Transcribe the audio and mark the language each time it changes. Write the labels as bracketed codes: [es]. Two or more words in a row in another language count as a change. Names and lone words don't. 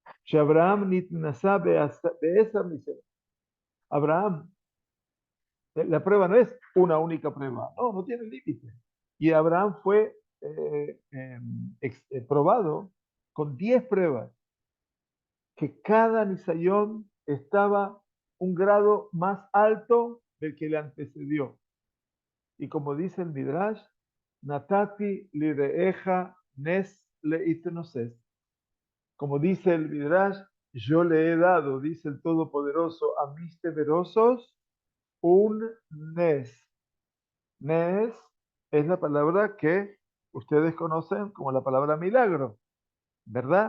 [es] Abraham [he] נתנסה בעשר נסיונות. [es] Abraham, la prueba no es una única prueba, no, no tiene límite. Y Abraham fue probado con 10 pruebas, que cada nisayón estaba un grado más alto del que le antecedió. Y como dice el Midrash, [he] נתתה ליראיך נס להתנוסס. [es] Como dice el Midrash, yo le he dado, dice el Todopoderoso, a mis temerosos un nes. Nes es la palabra que ustedes conocen como la palabra milagro, ¿verdad?